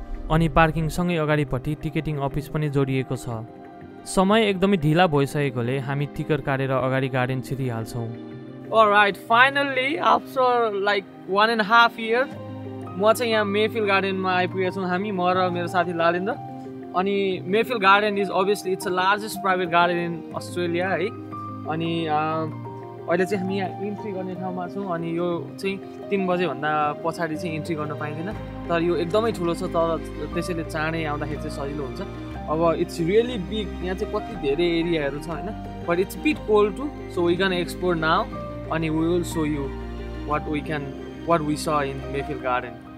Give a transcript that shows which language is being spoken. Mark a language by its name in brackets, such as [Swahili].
[Nepali] अनि पार्किङसँगै अगाडिपट्टि ticketing office पनि जोडिएको छ। समय एकदमै ढिला भइसकेकोले हामी टिकट काटेर अगाडि garden छिरिहाल्छौँ। [English] Alright, finally after like 1.5 years [Nepali] म चाहिँ यहाँ मेफिल गार्डनमा आइपुगेको छौँ हामी, म र मेरो साथी लालेन्द्र। [English] अनि Mayfield garden is obviously it's a largest private garden in Australia है। [Nepali] अनि अहिले चाहिँ हामी यहाँ इन्ट्री गर्ने ठाउँमा छौँ। अनि यो चाहिँ 3 बजेभन्दा पछाडि चाहिँ इन्ट्री गर्न पाइँदैन, तर यो एकदमै ठुलो छ, तर त्यसैले चाँडै आउँदाखेरि चाहिँ सजिलो हुन्छ। [English] अब it's really big, [Nepali] यहाँ चाहिँ कति धेरै एरियाहरू छ होइन, [English] But it's bit cold too, so we can explore now अनि we will show you what we saw in Mayfield garden.